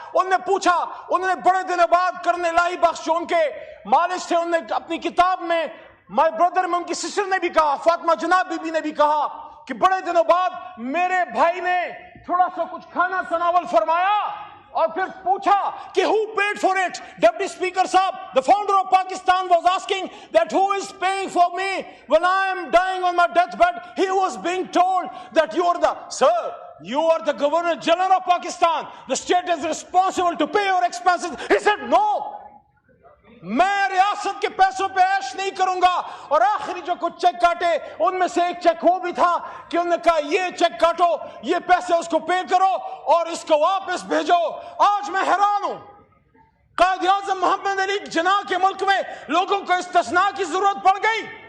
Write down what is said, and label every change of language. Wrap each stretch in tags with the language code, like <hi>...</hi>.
<ur>انہوں نے پوچھا، انہوں نے بڑے دنوں بعد کرنے لاہی بخش جو ان کے مالش تھے، انہوں نے اپنی کتاب میں مائی بردر میں ان کی سسٹر نے بھی کہا، فاطمہ جناب بی بی نے بھی کہا کہ بڑے دنوں بعد میرے بھائی نے تھوڑا سا کچھ کھانا تناول فرمایا، اور پھر پوچھا کہ</ur> <en>who paid for it. Deputy speaker صاحب, the founder of Pakistan was asking that who is paying for me when I am dying on my deathbed. He was being told that you are the, sir, you are the Governor General of Pakistan. The state is responsible to pay your expenses. He said, no.</en> <ur>میں ریاست کے پیسوں پہ عیش نہیں کروں گا. اور آخری جو کچھ چیک کاٹے ان میں سے ایک چیک وہ بھی تھا کہ انہوں نے کہا یہ چیک کاٹو, یہ پیسے اس کو پے کرو اور اس کو واپس بھیجو. آج میں حیران ہوں, قائد اعظم محمد علی جناح کے ملک میں لوگوں کو استثناء کی ضرورت پڑ گئی.</ur>